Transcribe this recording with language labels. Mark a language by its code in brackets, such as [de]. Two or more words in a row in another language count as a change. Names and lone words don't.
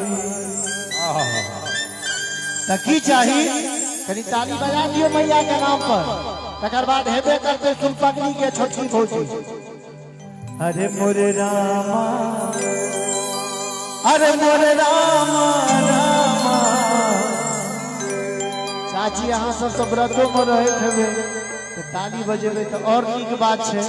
[mai] तकी चाही कनी ताली बजा दियो मैया के नाम पर। तकर बाद हेबे करते सुन पगली के छोटी भौजी अरे मोरे रामा, अरे मोरे रामा रामा। चाची यहाँ सब व्रतों में रहे थे तो ताली बजेबे तो और नीक बात है।